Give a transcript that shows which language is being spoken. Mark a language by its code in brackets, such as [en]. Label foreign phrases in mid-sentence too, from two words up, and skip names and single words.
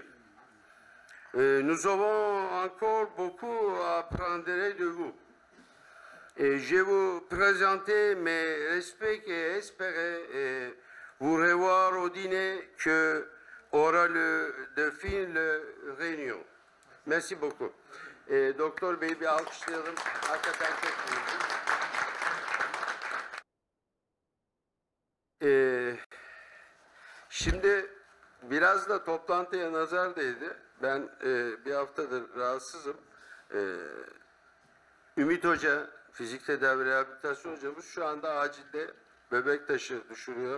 [fr] Nous avons encore beaucoup à apprendre de vous. Et je vous présente mes respects et espérer vous revoir au dîner que aura de fin la réunion. Merci beaucoup. [tr] Doktor Bey'i bir alkışlayalım. Hakikaten çok iyi. Şimdi biraz da toplantıya nazar değdi. Ben bir haftadır rahatsızım. Ümit Hoca, fizik tedavi rehabilitasyon hocamız şu anda acilde bebek taşı düşürüyor.